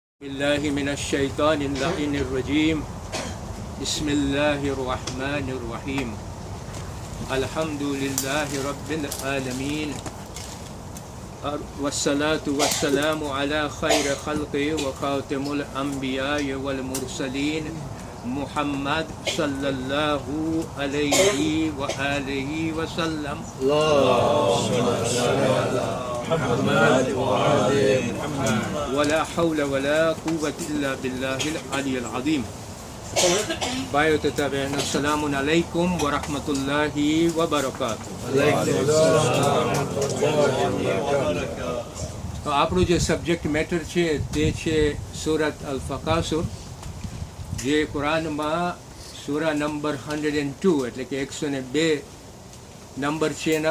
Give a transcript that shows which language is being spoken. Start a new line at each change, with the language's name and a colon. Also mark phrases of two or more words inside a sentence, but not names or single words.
Arabic: بالله من الشيطان الرجيم بسم الله الرحمن الرحيم الحمد لله رب العالمين والصلاة والسلام على خير خلق وخاتم الأنبياء والمرسلين محمد صلى الله عليه وآله وسلم. ولا حول ولا قوة إلا بالله العلي العظيم.
Hindi: भाइयों तथा बहनों,
Arabic: السلام عليكم ورحمة الله وبركاته.
Gujarati: तो આપણું જે સબ્જેક્ટ મેટર છે તે છે સૂરત અલ ફકાસુર, જે કુરાનમાં સૂરા નંબર 102 એટલે કે 102 નંબર છે એના.